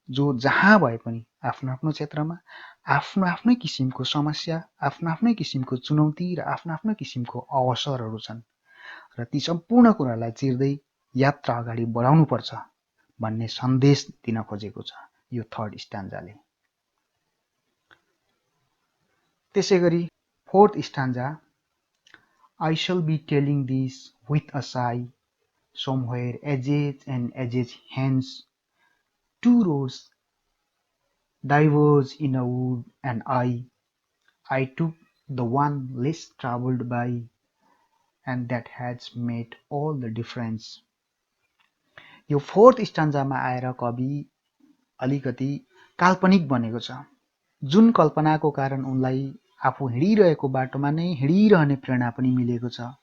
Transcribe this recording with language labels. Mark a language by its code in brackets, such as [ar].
[ne] जो जहाँ भए पनि आफ्नो आफ्नो क्षेत्रमा आफ्नो आफ्नै किसिमको समस्या, आफ्नो आफ्नै किसिमको चुनौती र आफ्नो आफ्नो किसिमको अवसरहरू छन् र ती सम्पूर्ण कुरालाई चिर्दै यात्रा अगाडि बढाउनुपर्छ भन्ने सन्देश दिन खोजेको छ यो थर्ड स्टान्जाले। त्यसैगरी fourth स्टान्जा, [en] I shall be telling this with a sigh, somewhere edges and edges hence, two roads diverge in a wood and I took the one less traveled by, and that has made all the difference. [ne] यो fourth स्टान्जामा आएर कवि अलिकति काल्पनिक बनेको छ। जुन कल्पनाको कारण उनलाई आफू हिँडिरहेको बाटोमा नै हिँडिरहने प्रेरणा पनि मिलेको छ।